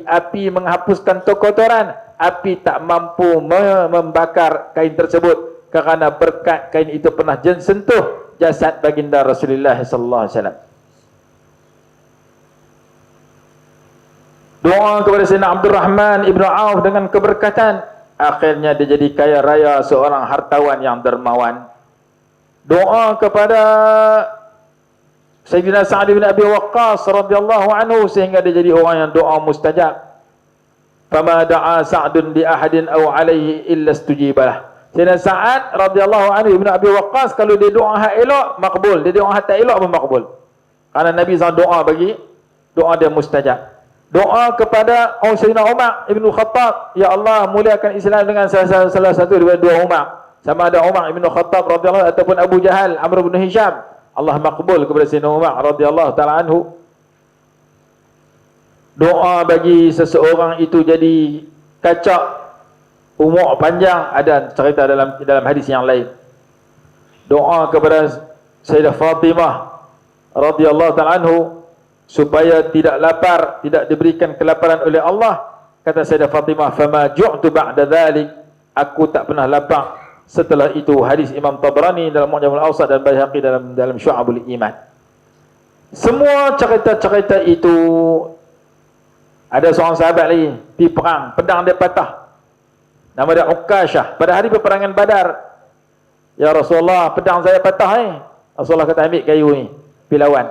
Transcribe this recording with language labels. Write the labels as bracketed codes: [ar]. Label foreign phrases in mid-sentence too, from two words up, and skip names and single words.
[ms] Api menghapuskan kotoran, api tak mampu membakar kain tersebut, kerana berkat kain itu pernah sentuh jasad baginda Rasulullah [ar] صلى الله عليه وسلم. [ms] Doa kepada Sayyidina Abdul Rahman Ibn Auf dengan keberkatan, akhirnya dia jadi kaya raya, seorang hartawan yang dermawan. Doa kepada Sayyidina Sa'ad bin Abi Waqqas [ar] رضي الله عنه, [ms] sehingga dia jadi orang yang doa mustajab. [ar] فما دعا سعد بأحد أو عليه إلا استجيب له. [ms] Sayyidina Sa'ad [ar] رضي الله عنه [ms] Ibn Abi Waqqas, kalau dia doa hak elok, makbul. Dia doa hak tak elok pun makbul. Karena Nabi SAW doa bagi, doa dia mustajab. Doa kepada Sayyidina Umar Ibn Khattab, [ar] يا الله [ms] muliakan Islam dengan salah satu daripada dua Umar, sama ada Umar Ibn Khattab radhiyallahu ataupun Abu Jahal, Amr bin Hisham. Allah makbul kepada Sayyidina Umar [ar] رضي الله تعالى عنه. [ms] Doa bagi seseorang itu jadi kacak, umur panjang, ada cerita dalam hadis yang lain. Doa kepada Sayyidah Fatimah [ar] رضي الله تعالى عنه, [ms] supaya tidak lapar, tidak diberikan kelaparan oleh Allah. Kata Sayyidah Fatimah, [ar] فما جعت بعد ذلك, [ms] aku tak pernah lapar setelah itu. Hadis Imam Tabrani dalam Mu'jamul Awsat dan Baihaqi dalam Syu'abul Iman. Semua cerita-cerita itu. Ada seorang sahabat lagi pergi perang, pedang dia patah, nama dia Uqashah, pada hari peperangan Badar. [ar] يا رسول الله, [ms] pedang saya patah Rasulullah kata, ambil kayu ni, pergi lawan.